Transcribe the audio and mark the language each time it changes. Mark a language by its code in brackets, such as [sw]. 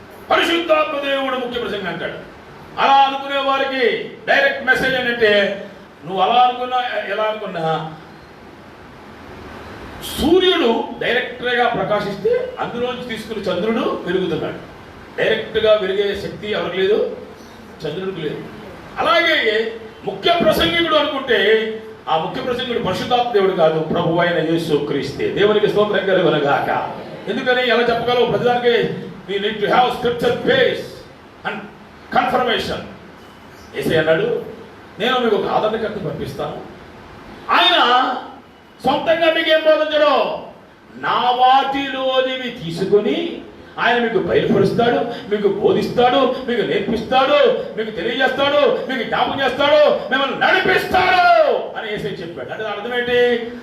[te] పరిశుద్ధాత్మ దేవుడు ముఖ్య ప్రసంగం అంటాడు. అలా అనుకునే వారికి డైరెక్ట్ మెసేజ్ ఏంటంటే, నువ్వు అలా అనుకున్నా ఎలా అనుకున్నా సూర్యుడు డైరెక్ట్గా ప్రకాశిస్తే అందులోంచి తీసుకుని చంద్రుడు వెలుగుతున్నాడు. డైరెక్ట్గా వెలిగే శక్తి ఎవరికి లేదు? చంద్రుడికి లేదు. అలాగే ముఖ్య ప్రసంగికుడు అనుకుంటే ఆ ముఖ్య ప్రసంగికుడు పరిశుద్ధాత్మ దేవుడు కాదు, ప్రభు అయిన యేసు క్రీస్తే. దేవునికి స్తోత్రం కలుగునుగాక. ఎందుకని ఎలా చెప్పగలవు? ప్రతిదానికి [en] we need to have scripture base and confirmation. [te] యేసయ్య అన్నాడు, నేను మీకు ఒక ఆదరణకర్త పంపిస్తాను. ఆయన సొంతంగా మీకు ఏం బోధించడు, నా వాటిలోనివి తీసుకుని ఆయన మీకు బయలుపరుస్తాడు, మీకు బోధిస్తాడు, మీకు నేర్పిస్తాడు, మీకు తెలియజేస్తాడు, మీకు జ్ఞాపకం చేస్తాడు, మిమ్మల్ని నడిపిస్తాడు అని యేసయ్య చెప్పాడు. అంటే అర్థం ఏంటి?